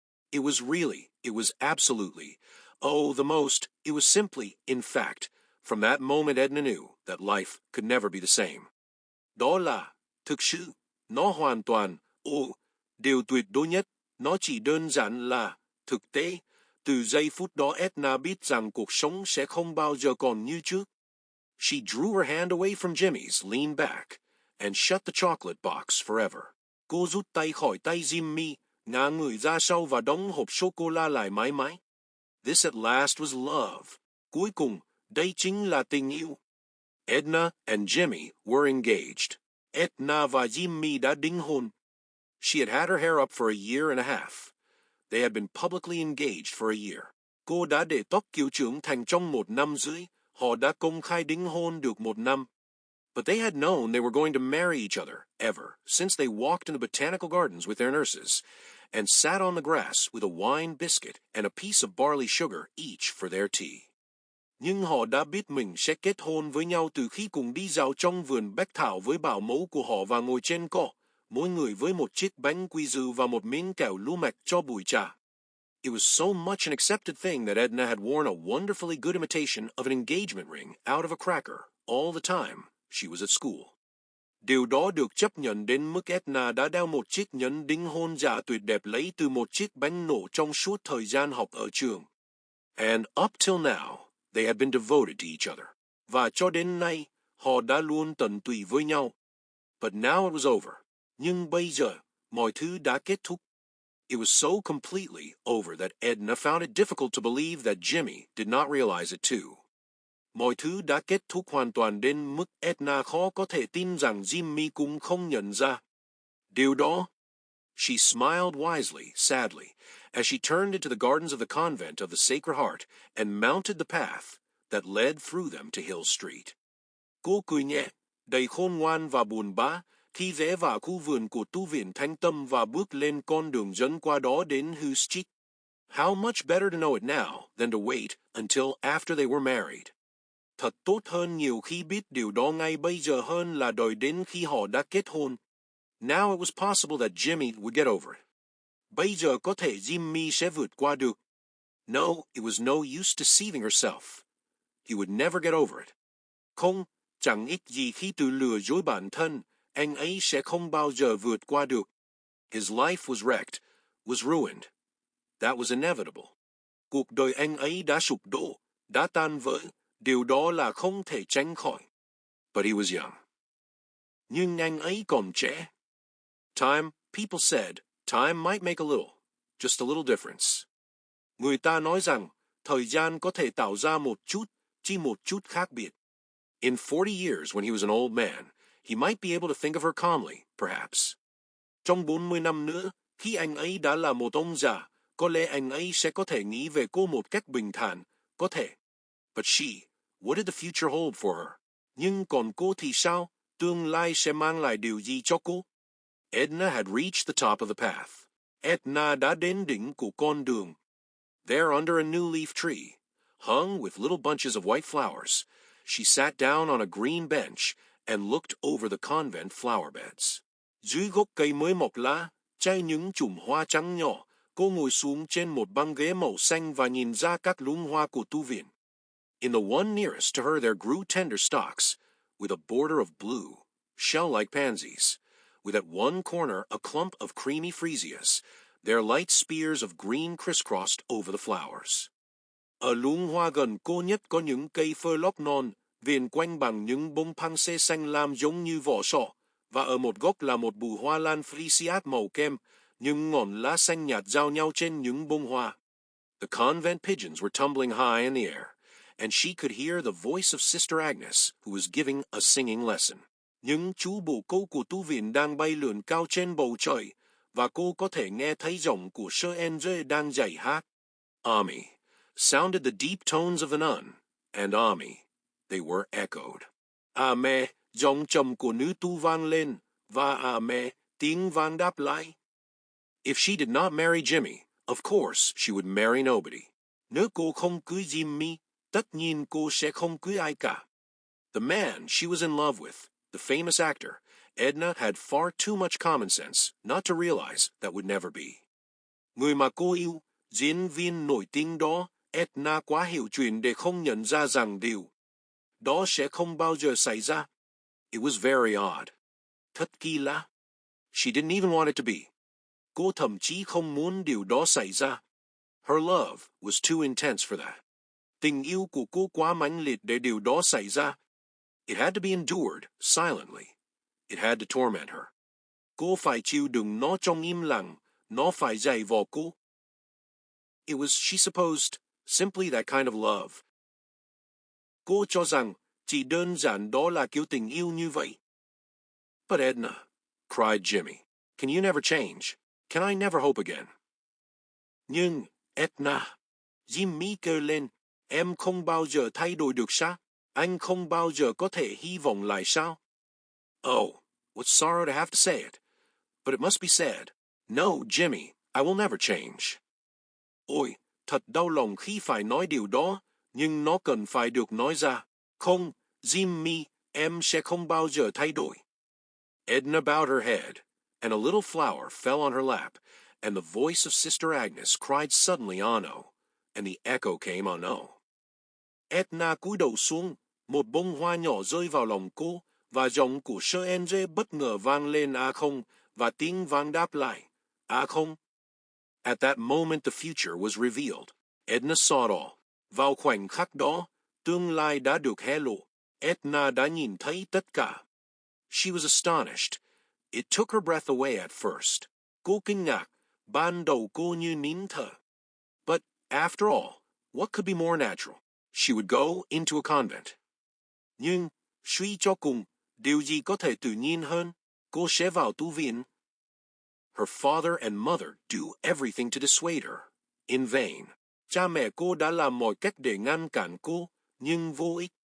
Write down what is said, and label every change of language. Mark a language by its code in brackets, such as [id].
[en] It was absolutely, it was simply, in fact, from that moment Edna knew that life could never be the same. [vi] Đó là, thực sự, nó hoàn toàn, điều tuyệt đối nhất, nó chỉ đơn giản là, thực tế. Từ giây phút đó Edna biết rằng cuộc sống sẽ không bao giờ còn như trước. [en] She drew her hand away from Jimmy's, leaned back, and shut the chocolate box forever. [vi] Cô rút tay khỏi tay Jimmy, ngả người ra sau và đóng hộp sô-cô-la lại mãi mãi. [en] This at last was love. [vi] Cuối cùng, đây chính là tình yêu. [en] Edna and Jimmy were engaged. [vi] Edna và Jimmy đã đính hôn. [en] She had had her hair up for a year and a half. They had been publicly engaged for a year. [vi] Cô đã để tóc kiểu trưởng thành trong 1 năm rưỡi. Họ đã công khai đính hôn được 1 năm. [en] But they had known they were going to marry each other, ever, since they walked in the botanical gardens with their nurses, and sat on the grass with a wine biscuit and a piece of barley sugar each for their tea. [vi] Nhưng họ đã biết mình sẽ kết hôn với nhau từ khi cùng đi dạo trong vườn bách thảo với bảo mẫu của họ và ngồi trên cỏ, mỗi người với một chiếc bánh quy dư và một miếng kẹo lúa mạch cho buổi trà. [en] It was so much an accepted thing that Edna had worn a wonderfully good imitation of an engagement ring out of a cracker all the time she was at school. [vi] Điều đó được chấp nhận đến mức Edna đã đeo một chiếc nhẫn đính hôn giả tuyệt đẹp lấy từ một chiếc bánh nổ trong suốt thời gian học ở trường. [en] And up till now, they had been devoted to each other. [vi] Và cho đến nay, họ đã luôn tận tụy với nhau. [en] But now it was over. [vi] Nhưng bây giờ, mọi thứ đã kết thúc. [en] It was so completely over that Edna found it difficult to believe that Jimmy did not realize it too. [vi] Mọi thứ đã kết thúc hoàn toàn đến mức Edna khó có thể tin rằng Jimmy cũng không nhận ra. Điều đó. [en] She smiled wisely, sadly, as she turned into the gardens of the convent of the Sacred Heart and mounted the path that led through them to Hill Street. [vi] Cô cười nhẹ, đầy khôn ngoan và buồn bã, khi rẽ vào khu vườn của tu viện Thánh Tâm và bước lên con đường dẫn qua đó đến Hill Street. [en] How much better to know it now than to wait until after they were married. [vi] Thật tốt hơn nhiều khi biết điều đó ngay bây giờ hơn là đợi đến khi họ đã kết hôn. [en] Now it was possible that Jimmy would get over it. [vi] Bây giờ có thể Jimmy sẽ vượt qua được. [en] No, it was no use deceiving herself. He would never get over it. [vi] Không, chẳng ích gì khi tự lừa dối bản thân, anh ấy sẽ không bao giờ vượt qua được. [en] His life was wrecked, was ruined. That was inevitable. [vi] Cuộc đời anh ấy đã sụp đổ, đã tan vỡ, điều đó là không thể tránh khỏi. [en] but he was young. [vi] Nhưng anh ấy còn trẻ. [en] Time, people said, time might make just a little difference. [vi] Người ta nói rằng, thời gian có thể tạo ra chỉ một chút khác biệt. [en] In 40 years, when he was an old man, he might be able to think of her calmly, perhaps. [vi] Trong 40 năm nữa, khi anh ấy đã là một ông già, có lẽ anh ấy sẽ có thể nghĩ về cô một cách bình thản, có thể. [en] But she, what did the future hold for her? [vi] Nhưng còn cô thì sao? Tương lai sẽ mang lại điều gì cho cô? [en] Edna had reached the top of the path. [vi] Edna đã đến đỉnh của con đường. [en] There under a new leaf tree, hung with little bunches of white flowers, she sat down on a green bench and looked over the convent flower beds. [vi] Dưới gốc cây mới mọc lá, che những chùm hoa trắng nhỏ, cô ngồi xuống trên một băng ghế màu xanh và nhìn ra các luống hoa của tu viện. [en] In the one nearest to her there grew tender stalks, with a border of blue, shell-like pansies, with at one corner a clump of creamy freesias, their light spears of green crisscrossed over the flowers. [vi] Ở luống hoa gần cô nhất có những cây phơ lóc non, viền quanh bằng những bông panse xanh lam giống như vỏ sọ, và ở một góc là một bụi hoa lan freesiat màu kem, những ngọn lá xanh nhạt giao nhau trên những bông hoa. [en] The convent pigeons were tumbling high in the air, and she could hear the voice of Sister Agnes, who was giving a singing lesson. [vi] Những chú bồ câu của tu viện đang bay lượn cao trên bầu trời, và cô có thể nghe thấy giọng của Sir Andre đang dạy hát. [en] Ami sounded the deep tones of a nun, and Ami, they were echoed. [vi] Ame, giọng trầm của nữ tu vang lên, và Ame, tiếng vang đáp lại. [en] If she did not marry Jimmy, of course she would marry nobody. [vi] Nếu cô không cưới Jimmy, tất nhiên cô sẽ không cưới ai cả. [en] The man she was in love with, the famous actor, Edna had far too much common sense not to realize that would never be. [vi] Người mà cô yêu, diễn viên nổi tiếng đó, Edna quá hiểu chuyện để không nhận ra rằng điều đó sẽ không bao giờ xảy ra. [en] It was very odd. [vi] Thật kỳ lạ. [en] She didn't even want it to be. [vi] Cô thậm chí không muốn điều đó xảy ra. [en] Her love was too intense for that. [vi] Tình yêu của cô quá mãnh liệt để điều đó xảy ra. [en] It had to be endured silently. It had to torment her. [vi] Cô phải chịu đựng nó trong im lặng. Nó phải dày vò cô. [en] It was, she supposed, simply that kind of love. [vi] Cô cho rằng chỉ đơn giản đó là kiểu tình yêu như vậy. [en] But Edna, cried Jimmy, can you never change? Can I never hope again? [vi] Nhưng, Edna, Jimmy kêu lên, em không bao giờ thay đổi được sao? Anh không bao giờ có thể hy vọng lại sao? [en] Oh, what sorrow to have to say it. But it must be said. No, Jimmy, I will never change. [vi] Ôi, thật đau lòng khi phải nói điều đó, nhưng nó cần phải được nói ra. Không, Jimmy, em sẽ không bao giờ thay đổi. [en] Edna bowed her head, and a little flower fell on her lap, and the voice of Sister Agnes cried suddenly on no, and the echo came on no. [vi] Edna cúi đầu xuống, một bông hoa nhỏ rơi vào lòng cô, và giọng của Sir Andre bất ngờ vang lên không, và tiếng vang đáp lại, không. [en] At that moment the future was revealed. Edna saw it all. [vi] Vào khoảnh khắc đó, tương lai đã được hé lộ. Edna đã nhìn thấy tất cả. [en] She was astonished. It took her breath away at first. [vi] Cô kinh ngạc, ban đầu cô như nín thở. [en] But after all, what could be more natural? She would go into a convent. [vi] Nhưng, suy cho cùng, điều gì có thể tự nhiên hơn? Cô sẽ vào tu viện. [en] Her father and mother do everything to dissuade her. In vain. [vi] Cha mẹ cô đã làm mọi cách để ngăn cản cô, nhưng vô ích.